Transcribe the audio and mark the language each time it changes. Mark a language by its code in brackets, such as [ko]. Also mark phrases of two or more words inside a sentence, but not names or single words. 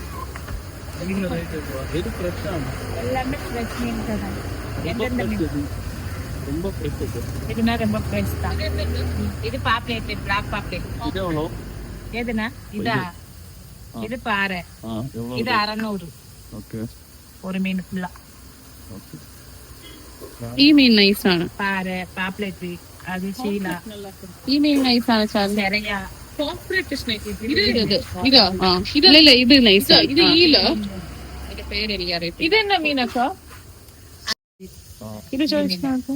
[ta] எல்லாமே ஃப்ரெஷ் மீன் தான். எந்தெந்த மீன் ரொம்ப ஃப்ரெஷ். இதுனா ரொம்ப ஃப்ரெஷ் தான். இது பாப்லேட், பிளாக் பாப்லேட். இது எவ்வளோ? ஏதுனா இதா? இது பாறை. இது 600. [ml] ഓക്കെ. ഒരു മീൻ ഫുള്ള. ഓക്കെ. ഈ മീൻ നൈസാണ്. പാര, പാപ്ലെറ്റ്, അത് ശീല. ഈ മീൻ നൈസാണ്. ഇതല്ല, ഇത് നൈസാ. ഇത് ഈല. അതിന്റെ പേര് എനിക്കറിയാം. ഇതെന്നാ മീനൊക്കെ? ഇത് ചോദിച്ചു.